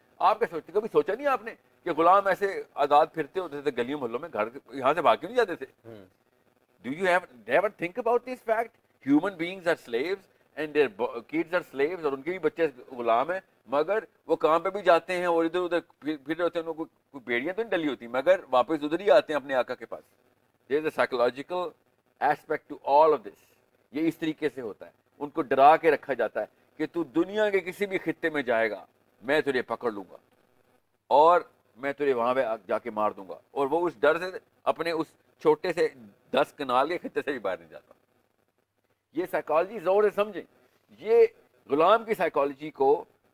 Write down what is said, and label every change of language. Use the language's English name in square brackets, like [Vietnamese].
[Urdu] آپ کیا سوچتے, کبھی سوچا نہیں آپ نے کہ غلام ایسے آزاد پھرتے ہوتے تھے گلیوں محلوں میں, گھر یہاں سے بھاگ کے نہیں جاتے تھے؟ [English] Do you never think about this fact? Human beings are slaves [Urdu] and their kids are sleeves, اور ان کے بھی بچے غلام ہیں, مگر وہ کام پہ بھی جاتے ہیں اور ادھر ادھر پھر رہتے ہیں. ان کو کوئی بیڑیاں تو نہیں ڈلی ہوتی, مگر واپس ادھر ہی آتے ہیں اپنے آقا کے پاس. [English] There is a psychological aspect to all of this. [Urdu] یہ اس طریقے سے ہوتا ہے. ان کو ڈرا کے رکھا جاتا ہے کہ تو دنیا کے کسی بھی خطے میں جائے گا, میں تجھے پکڑ لوں گا اور میں تجھے وہاں پہ جا کے مار دوں گا. اور وہ اس ڈر سے اپنے اس چھوٹے سے 10 کنال کے خطے سے بھی باہر نہیں جاتا. یہ سائیکالوجی زور سے سمجھیں. یہ غلام کی سائیکالوجی کو